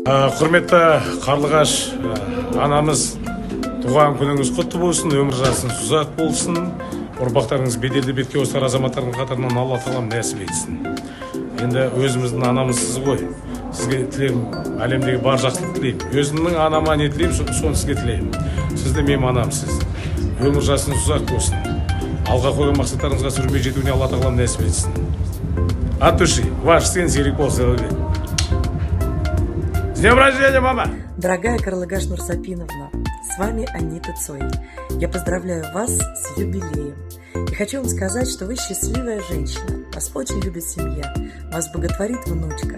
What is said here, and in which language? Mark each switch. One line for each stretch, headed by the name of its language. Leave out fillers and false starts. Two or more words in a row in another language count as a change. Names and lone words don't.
Kazakh: Құрметті Қарлығаш анамыз, туған күніңіз құтты болсын, өмір жасыңыз ұзақ болсын, ұрпақтарыңыз беделді бетке осылар азаматтардың қатарынан Алла тағала нәсіп етсін. Енді өзіміздің анамызсыз ғой, сізге тілеймін, әлемдегі бар жақсылық тілеймін. Өзімнің анама не тілеймін, соны сізге тілеймін. Сіз де менің анамсыз. Өмір жасыңыз ұзақ болсын. Алға қойған мақсаттарыңызға сүрінбей жетуіне Алла тағала нәсіп етсін.
Russian: От души, ваш сын Серикбол Сайлыбек. С днем рождения, мама! Дорогая Карлыгаш Нурсапиновна, с вами Анита Цой. Я поздравляю вас с юбилеем. И хочу вам сказать, что вы счастливая женщина. Вас очень любит семья. Вас боготворит внучка.